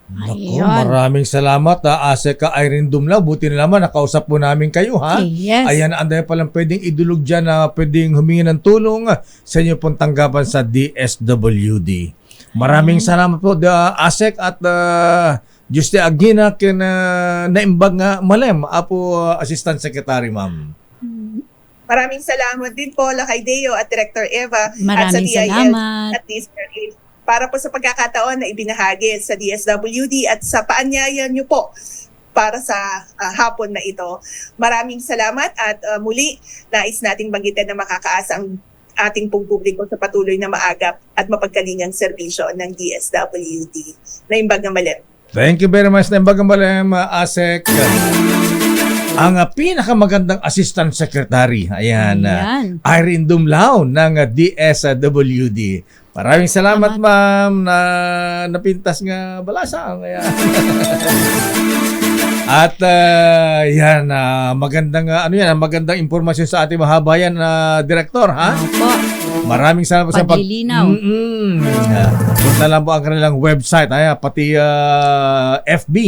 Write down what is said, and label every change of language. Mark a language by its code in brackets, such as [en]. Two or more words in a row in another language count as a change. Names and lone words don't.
[tl] Naku, maraming salamat, ASEC Irene Dumlao. Buti na naman nakausap po namin kayo, ha? Yes. Ayan, anday palang pwedeng idulog dyan na pwedeng humingi ng tulong sa inyo pong tanggapan sa DSWD. Maraming salamat po, ASEC, at Juste Agina [ilo] ken naimbag nga malem apo [tl] Assistant Secretary, ma'am. Maraming salamat din po, Lakay Deo at Director Eva at sa Maraming DIL salamat. at DSWD para po sa pagkakataon na ibinahagi sa DSWD at sa paanyaya nyo po para sa hapon na ito. Maraming salamat at muli nais nating banggitin na makakaasa ang ating pong publiko sa patuloy na maagap at mapagkalingang serbisyo ng DSWD. [ilo] Naimbag na malim. [en] Thank you very much, [ilo] Naimbag na malem, ASEC. [tl] Ang pinakamagandang Assistant Secretary, ayan, Irene Dumlao ng DSWD. Maraming salamat, ma'am, [ilo] na napintas nga balasang. [tl] Ayan. At yan, magandang magandang impormasyon sa ating mahabayan na direktor, ha? Opo. Maraming salamat sa paglilinaw. Punta lang po ang kanilang website, pati FB.